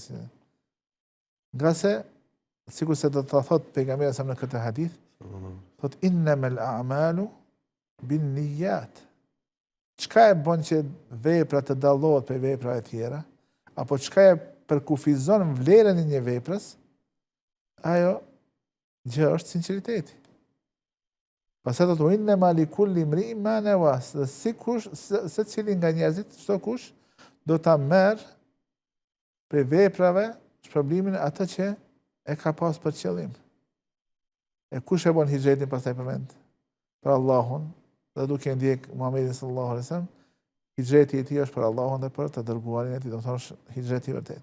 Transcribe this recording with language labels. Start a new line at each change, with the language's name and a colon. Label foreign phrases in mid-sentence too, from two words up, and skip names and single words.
Albanian: Nga se, sikur se do të thot pejgamberi sa në këtë hadith, thot
Arabic: إنما الأعمال بالنيات.
Albanian: Çka e bën që vepra të dallohet prej veprave tjera, apo çka e përkufizon vlerën e një veprës, ajo gjë është sinqeriteti. Pastaj do të
Arabic: إنما لكل امرئ ما نوى,
Albanian: se cili nga njerëzit, çdo kush do ta merr prej veprave shpërblimin atë që e ka pas për qëllim. E kush e bën hijretin pastaj përmend për Allahun, dhe duke ndjek Muhamedit
Arabic: صلى الله عليه وسلم,
Albanian: hijreti i tij është për Allahun dhe për të dërguarin e tij, do të thosh hijreti i vërtet.